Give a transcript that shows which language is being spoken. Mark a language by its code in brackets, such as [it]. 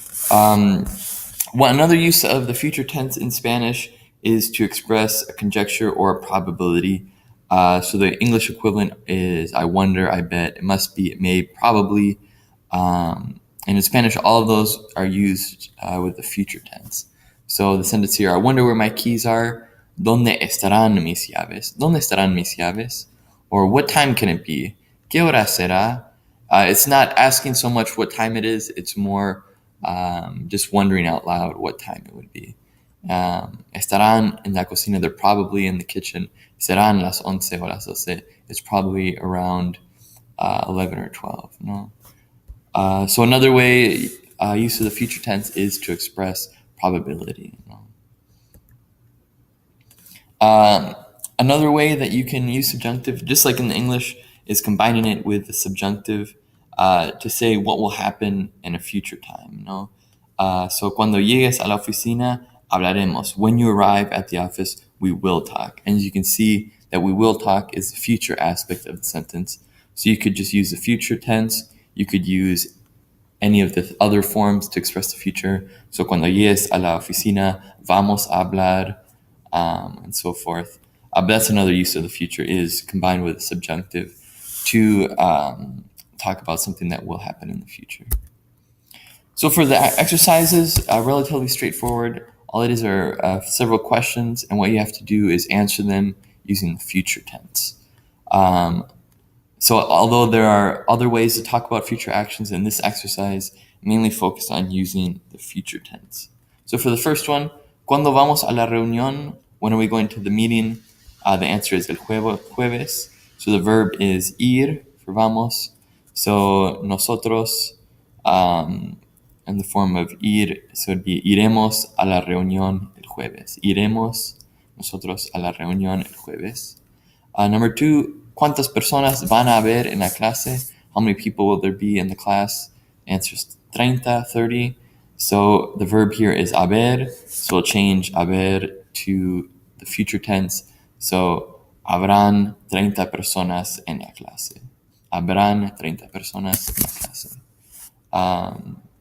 [en] Another use of the future tense in Spanish is to express a conjecture or a probability. So the English equivalent is I wonder, I bet, it must be, it may, probably. And in Spanish, all of those are used with the future tense. So the sentence here, I wonder where my keys are. [es] ¿Dónde estarán mis llaves? ¿Dónde estarán mis llaves? [en] Or what time can it be? [es] ¿Qué hora será? [en] It's not asking so much what time it is. It's more just wondering out loud what time it would be. [es] Estarán en la cocina, [en] they're probably in the kitchen. [es] Serán las 11 o las 12. [en] It's probably around 11 or 12. [es] No? [en] So another way use of the future tense is to express probability. Another way that you can use subjunctive, just like in the English, is combining it with the subjunctive to say what will happen in a future time. [es] So cuando llegues a la oficina, hablaremos. [en] When you arrive at the office, we will talk. And as you can see, that we will talk is the future aspect of the sentence. So you could just use the future tense. You could use any of the other forms to express the future. [es] So cuando llegues a la oficina, vamos a hablar, [en] and so forth. But that's another use of the future, is combined with a subjunctive to talk about something that will happen in the future. So for the exercises, relatively straightforward. All it is are several questions, and what you have to do is answer them using the future tense. So although there are other ways to talk about future actions, in this exercise mainly focused on using the future tense. So for the first one, [es] ¿Cuándo vamos a la reunión? [en] When are we going to the meeting? The answer is [es] el jueves. [en] So the verb is ir for vamos. So nosotros, in the form of ir, so it'd be [es] iremos a la reunión el jueves. Iremos nosotros a la reunión el jueves. [en] Number two, [es] ¿cuántas personas van a haber en la clase? [en] How many people will there be in the class? The answer is 30. So the verb here is haber, so we'll change haber to the future tense. [es] So habrán 30 personas en la clase. Habrán 30 personas en la clase.